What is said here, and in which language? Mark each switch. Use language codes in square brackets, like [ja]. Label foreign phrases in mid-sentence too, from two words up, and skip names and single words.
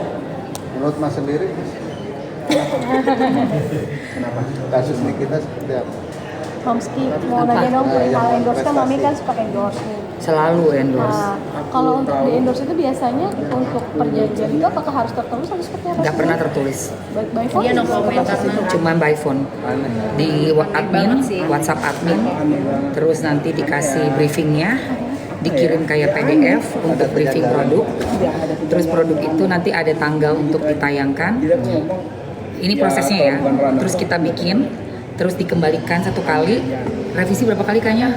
[id] Menurut Mas sendiri? Kenapa? Kasus ini kita seperti apa? Mamski mau nanya dong kalau endorse kan Mami kan suka endorse nih. Selalu endorse. Nah, kalau untuk di endorse itu biasanya untuk perjanjian itu apakah harus tertulis atau seperti apa? Nggak pernah tertulis. [en] By phone? [id] Iya, [en] no comment [id] karena Cuman [en] by phone [id] di admin, WhatsApp admin, terus nanti dikasih briefingnya, dikirim kayak PDF untuk briefing produk, terus produk itu nanti ada tanggal untuk ditayangkan. Ini prosesnya ya, terus kita bikin, terus dikembalikan 1 kali, revisi berapa kali kayaknya?